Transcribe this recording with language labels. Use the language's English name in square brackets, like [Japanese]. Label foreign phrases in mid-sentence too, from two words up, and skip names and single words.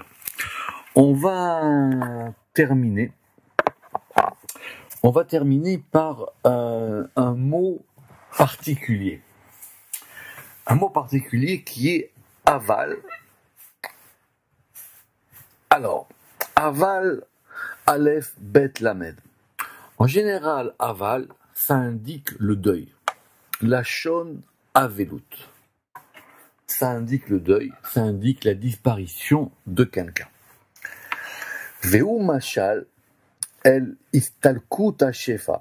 [French] On va terminer par un mot particulier. Un mot particulier qui est aval. Alors, [Hebrew] aval, aleph, bet, lamed. [French] En général, aval, ça indique le deuil. [Hebrew] Lachon avelut. [French] Ça indique le deuil, ça indique la disparition de quelqu'un. [Hebrew] Veu machal. El istalkut shefa.